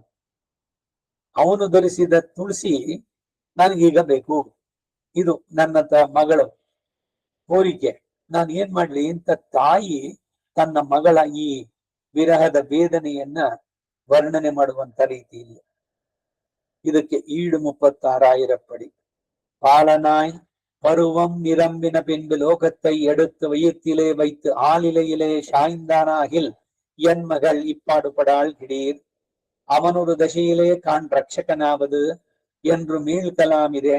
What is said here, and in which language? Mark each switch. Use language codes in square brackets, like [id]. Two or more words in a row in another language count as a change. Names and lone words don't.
[kn] ಅವನು ಧರಿಸಿದ ತುಳಸಿ ನನಗೀಗ ಬೇಕು. ಇದು ನನ್ನ ಮಗಳು ಕೋರಿಕೆ, ನಾನು ಏನ್ ಮಾಡ್ಲಿ ಅಂತ ತಾಯಿ ತನ್ನ ಮಗಳ ಈ ವಿರಹದ ವೇದನೆಯನ್ನ ವರ್ಣನೆ ಮಾಡುವಂತ ರೀತಿಯಲ್ಲಿ. ಇದಕ್ಕೆ ಈಡು 36 ಪಡಿ. [ta] பாலனாய் பருவம் நிரம்பின பின்பு லோகத்தை எடுத்து வயிற்றிலே வைத்து ஆளிலையிலே சாய்ந்தானாகில் என் மகள் இப்பாடுபடாள் கிடீர். அவனொரு தசையிலே காண் ரட்சகனாவது என்று மீழ்கலாமிதே.